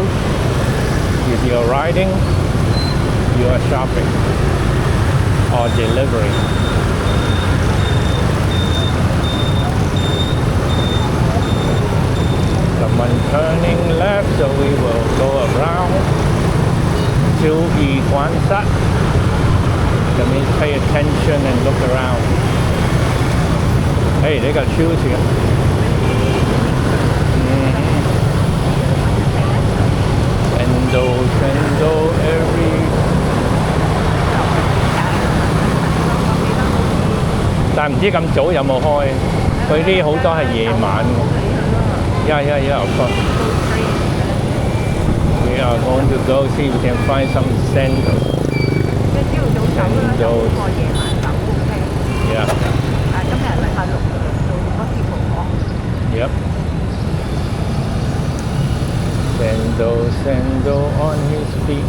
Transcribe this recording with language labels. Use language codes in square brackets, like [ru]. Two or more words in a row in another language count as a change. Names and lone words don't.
[en] If you're riding, you are shopping or delivering. Someone turning left, so we will go around. [yue] 注意觀察. [en] That means pay attention and look around. Hey, they got shoes here. Sandal every. [yue] 但唔知咁早有冇開？佢啲好多係夜晚嘅。 [en] Yeah, of course. We are going to go see if we can find some sandals. Sandals. Yeah. Yep. Sandal on his feet.